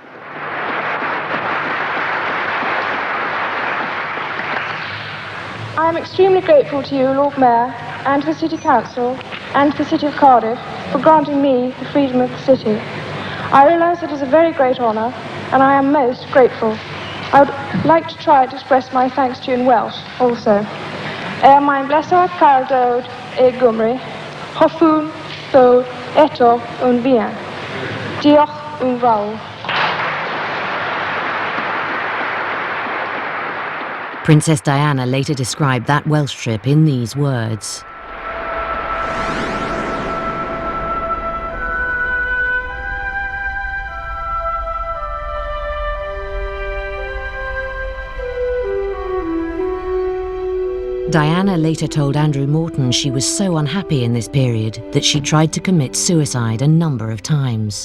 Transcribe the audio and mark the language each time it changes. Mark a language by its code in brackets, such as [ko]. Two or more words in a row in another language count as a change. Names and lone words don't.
[en] I am extremely grateful to you, Lord Mayor, and to the City Council, and to the City of Cardiff, for granting me the freedom of the city. I realise it is a very great honour, and I am most grateful. I would like to try to express my thanks to you in Welsh also. [cy] Mae'n bleser cael dod e Gymru, hoffwn ddod eto yn fuan. Diolch yn fawr. [en] Princess Diana later described that Welsh trip in these words. Diana later told Andrew Morton she was so unhappy in this period that she tried to commit suicide a number of times.